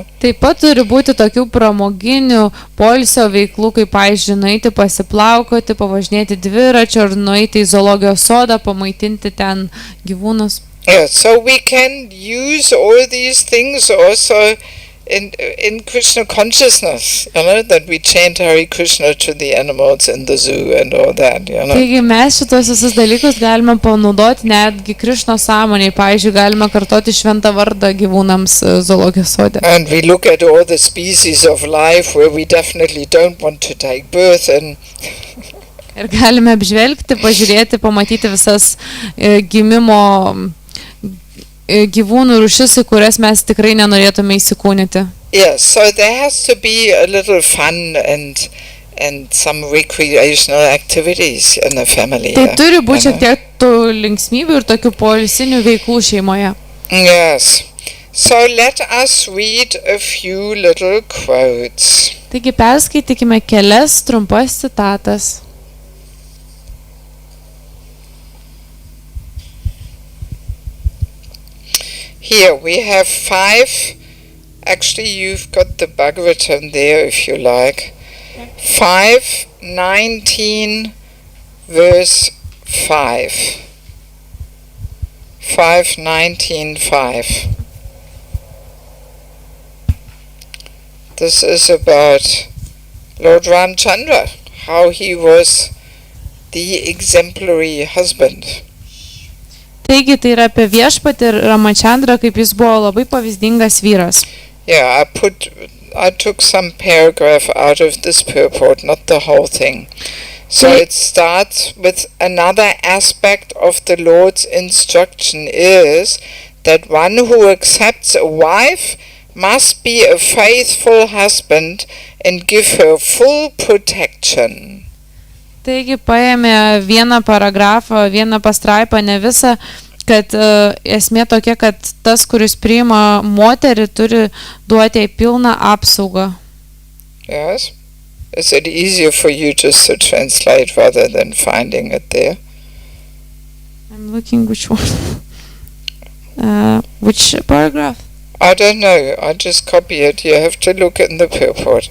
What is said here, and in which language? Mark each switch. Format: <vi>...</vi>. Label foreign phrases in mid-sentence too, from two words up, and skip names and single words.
<lt>Taip pat turi būti tokių pramoginių poilsio veiklų, kaip, pavyzdžiui, nueiti pasiplaukoti, pavažinėti dviračiu ar nueiti į zoologijos sodą, pamaitinti ten gyvūnus.</lt> <en>Yeah, so we can use all these things also in Krishna consciousness, you know, that we chant Hare Krishna to the animals in the zoo and all that, you know.</en> <lt>Taigi mes šitos visus dalykus galime panaudoti netgi Krishnos sąmonėje. Pavyzdžiui, galime kartoti šventą vardą gyvūnams zoologijos sode.</lt> <en>And we look at all the species of life where we definitely don't want to take birth in.</en> <lt>Ir galime apžvelgti, pažiūrėti, pamatyti visas gimimo gyvūnų rūšis, į kurias mes tikrai nenorėtume įsikūnyti.</lt> <en>Yes, so there has to be a little fun and some recreational activities in the family.</en> <lt>Tai turi būti šiek tiek tų linksmybių ir tokių poilsinių veiklų šeimoje.</lt> <en>Yes. So let us read a few little quotes.</en> <lt>Taigi perskaitykime kelias trumpas citatas.</lt> <en>Here we have 5, actually you've got the Bhagavatam there if you like. 5:19 verse 5. 5:19:5. This is about Lord Ramchandra, how he was the exemplary husband.</en> <lt>Taigi tai yra apie viešpatį ir Ramachandrą, kaip jis buvo labai pavyzdingas vyras.</lt> <en>Yeah, I took some paragraph out of this purport, not the whole thing. So it starts with another aspect of the Lord's instruction is that one who accepts a wife must be a faithful husband and give her full protection.</en> <lt>Taigi paėmė vieną paragrafą, vieną pastraipą, ne visą, kad esmė tokia, kad tas, kuris priima moterį, turi duoti jai pilną apsaugą.</lt> <en>Yes. Is it easier for you just to translate rather than finding it there? I'm looking which one. Which paragraph? I don't know. I just copy it. You have to look in the purport.</en>